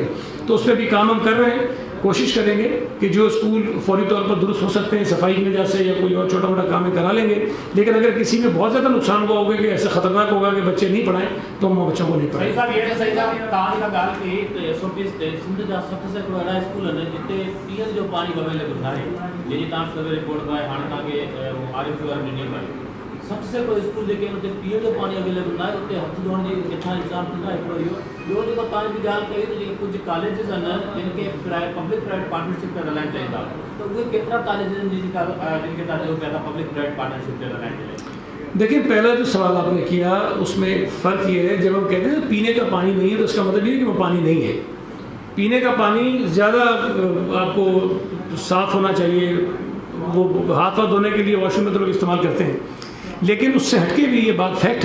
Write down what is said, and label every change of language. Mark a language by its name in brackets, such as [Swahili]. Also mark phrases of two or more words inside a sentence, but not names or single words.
[Urdu] تو اس پہ بھی کام ہم کر رہے ہیں، کوشش کریں گے کہ جو اسکول فوری طور پر درست ہو سکتے ہیں صفائی کی وجہ سے یا کوئی اور چھوٹا موٹا کام کرا لیں گے، لیکن اگر کسی میں بہت زیادہ نقصان ہوا ہوگا کہ ایسا خطرناک ہوگا کہ بچے نہیں پڑھائیں تو ہم بچوں کو نہیں پڑھائیں۔ سب سے کوئی اسکول [Sindhi] जेके उते पीअण जो पाणी अवेलेबल न आहे, उते हथ धोइण जी किथां इंतज़ाम थींदो आहे हिकिड़ो इहो। ॿियो जेको तव्हां जी ॻाल्हि कई त जेके कुझु कॉलेजिस आहिनि जिन खे [English] public private partnership [Sindhi] में हलाइणु चाहिनि था, त उहे केतिरा कॉलेजिस आहिनि जिनखे तव्हां चयो पिया था [English] public private partnership [Sindhi] में हलाइणु चाहिनि? [Urdu] دیکھیے، پہلا جو سوال آپ نے کیا اس میں فرق یہ ہے، جب ہم کہتے ہیں پینے کا پانی نہیں ہے تو اس کا مطلب یہ ہے کہ وہ پانی نہیں ہے. پینے کا پانی زیادہ آپ کو صاف ہونا چاہیے، وہ ہاتھ واتھ دھونے کے لیے واش روم میں تو لوگ استعمال کرتے ہیں، لیکن اس سے ہٹ کے بھی یہ بات فیکٹ